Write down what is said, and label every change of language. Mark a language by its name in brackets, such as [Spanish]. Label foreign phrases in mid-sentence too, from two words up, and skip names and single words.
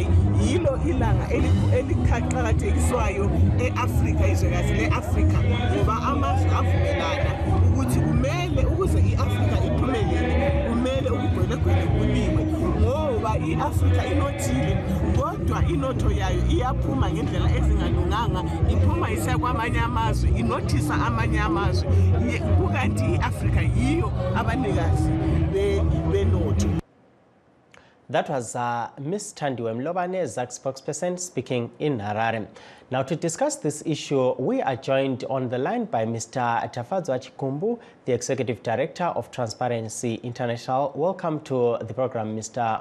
[North Ndebele] yilo ilanga eliqhakathekiswayo e-Afrika, izwekazi le-Afrika, ngoba amazwe avumelana ukuthi kumele ukuze i-Afrika iphumelele kumele ubugwelegwele buliwe, ngoba i-Afrika inothile kodwa inotho yayo iyaphuma ngendlela ezingalunganga, iphuma isiya kwamanye amazwe, inothisa amanye amazwe, kukanti i-Afrika yiyo abanikazi benotho. [English] That was Ms. Ndwemlobane, ZAC spokesperson, speaking in Harare. Now, to discuss this issue, we are joined on the line by Mr. Tavadzo Chikumbu, the Executive Director of Transparency International. Welcome to the program, Mr.